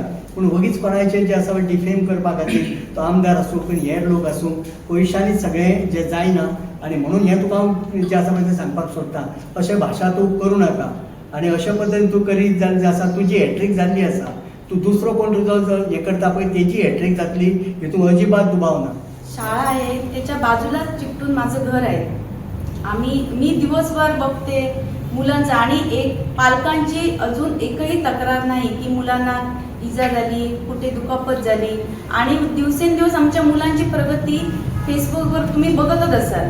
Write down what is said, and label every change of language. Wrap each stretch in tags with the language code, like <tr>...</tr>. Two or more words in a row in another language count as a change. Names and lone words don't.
<kok>पूण वगीच कोणाचें जे आसा पळय डिफेम करपा खातीर तो आमदार आसूं पूण हेर लोक आसूं पयशांनी सगळें जें जायना. आनी म्हणून हें तुका हांव जें आसा पळय तें सांगपाक सोदतां अशें भाशा तूं करूं नाका. आनी अशे पद्दतीन तूं करीत जाल्यार जें आसा तुजी हॅट्रीक जाल्ली आसा. तूं दुसरो कोण तुजो जो हें करता पळय तेजी हॅट्रीक जातली हितून अजिबात दुबाव ना.</kok> <mr>शाळा आहे त्याच्या बाजूलाच चिकटून माझं घर आहे. मी दिवसभर बघते मुलांचं आणि पालकांची अजून एकही तक्रार नाही की मुलांना इजा झाली, कुठे दुखापत झाली. आणि दिवसेंदिवस आमच्या मुलांची प्रगती फेसबुकवर तुम्ही बघतच असाल.</mr>